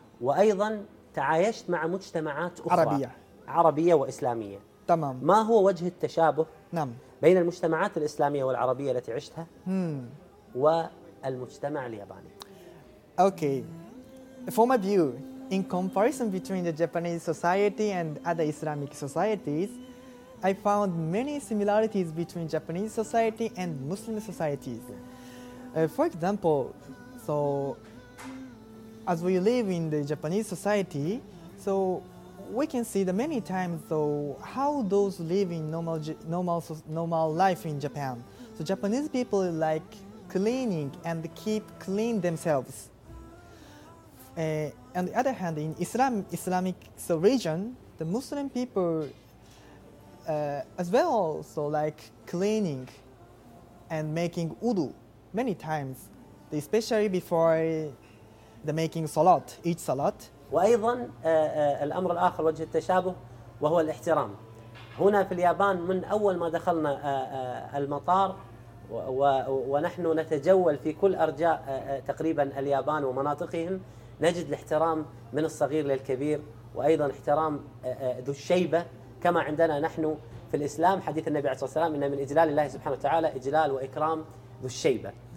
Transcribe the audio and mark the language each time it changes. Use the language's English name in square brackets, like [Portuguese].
[Arabic] وأيضا تعايشت مع مجتمعات أخرى عربية وإسلامية. تمام. ما هو وجه التشابه؟ نعم. بين المجتمعات الإسلامية والعربية التي عشتها والمجتمع الياباني. [English] Okay. For my view, in comparison between the Japanese society and other Islamic societies, I found many similarities between Japanese society and Muslim societies. For example, so as we live in the Japanese society, so we can see the many times though how those live in normal life in Japan. So Japanese people like cleaning and keep clean themselves. On the other hand, in Islamic region, the Muslim people as well so like cleaning and making wudu many times, especially before the making salat, each salat. [Arabic] وأيضا الأمر الآخر وجه التشابه وهو الاحترام. هنا في اليابان من أول ما دخلنا المطار ونحن نتجول في كل أرجاء تقريبا اليابان ومناطقهم نجد الاحترام من الصغير للكبير وأيضا احترام ذو الشيبة كما عندنا نحن في الإسلام حديث النبي عليه الصلاة والسلام إن من إجلال الله سبحانه وتعالى إجلال وإكرام ذو الشيبة.